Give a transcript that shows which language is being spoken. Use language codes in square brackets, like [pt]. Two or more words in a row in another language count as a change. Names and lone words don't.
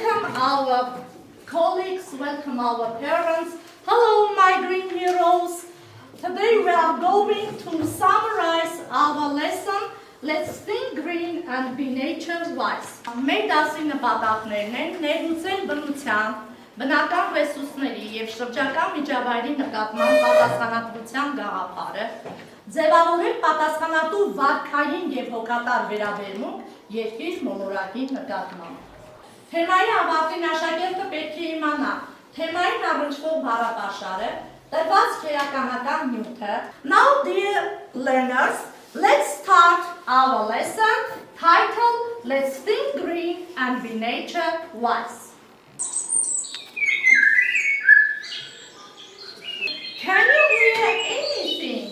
[en] our colleagues, welcome our parents. Hello, my green heroes. Today we are going to summarize our lesson. Let's think green and be nature-wise. [hy] Մեր դասի նպատակներն են ներմուծել բնության, բնական ռեսուրսների և շրջակա միջավայրի նկատմամբ պատասխանատվության գաղափարը, ձևավորել պատասխանատու վարքային և հոգատար վերաբերմունք երկիր մոլորակի նկատմամբ։ Թեմայի ավարտին աշակերտը պետք է իմանա թեմային առնչվող բառապաշարը, տրված քերականական նյութը։ [en] Now, dear learners, let's start our lesson titled Let's Think Green and Be Nature-Wise. Can you hear anything?